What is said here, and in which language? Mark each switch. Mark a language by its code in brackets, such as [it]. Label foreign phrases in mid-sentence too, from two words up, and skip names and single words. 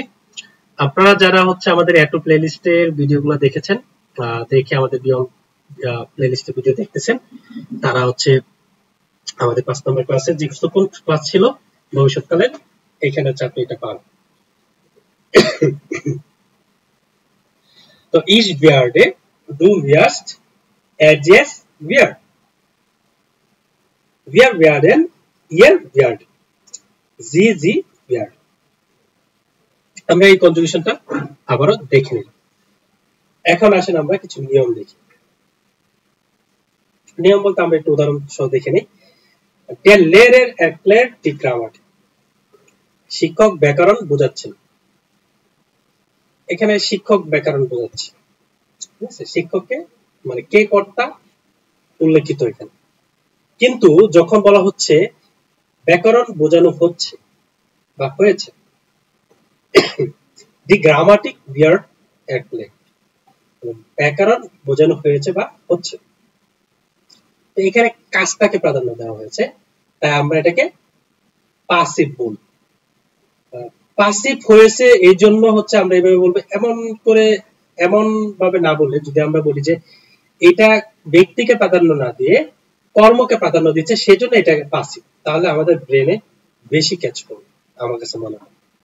[bn] আপনারা যারা হচ্ছে আমাদের [en] add to playlist-er [bn] ভিডিওগুলো দেখেছেন, দেখে আমাদের [en] beyond playlist-er [bn] ভিডিও দেখতেছেন, তারা হচ্ছে আমাদের 5 নম্বর ক্লাসের যে কোন ক্লাস ছিল ভবিষ্যৎকালে, এখানে হচ্ছে আপনি এটা পান। তো [de] ich werde, du wirst, es wird, wir werden, ihr werdet, sie wird। [bn] আমরা এই কনজুগেশনটা আবারও দেখে নিলাম। এখন আসেন আমরা কিছু নিয়ম দেখি। নিয়ম বলতে আমরা একটু উদাহরণ সহ দেখে নিই। [de] Der Lehrer erklärt die Grammatik, [bn] শিক্ষক ব্যাকরণ বোঝাচ্ছেন। এখানে শিক্ষক ব্যাকরণ বোঝাচ্ছে, ঠিক আছে, শিক্ষককে মানে কে কর্তা উল্লেখিত এখানে। কিন্তু যখন বলা হচ্ছে ব্যাকরণ বোঝানো হচ্ছে বা হয়েছে, [de] Die Grammatik wird erklärt, [bn] ব্যাকরণ বোঝানো হয়েছে বা হচ্ছে, তো এখানে কাজটাকে প্রাধান্য দেওয়া হয়েছে, তাই আমরা এটাকে পাসিভ বলবো। পাসিভ হয়েছে এই জন্য হচ্ছে আমরা এইভাবে বলবো, এমন ভাবে না বললে যদি আমরা বলি যে এটা ব্যক্তিকে প্রাধান্য না দিয়ে কর্মকে প্রাধান্য দিচ্ছে সেজন্য এটাকে পাসিভ, তাহলে আমাদের ব্রেনে বেশি ক্যাচ করবে আমার কাছে মনে হয়।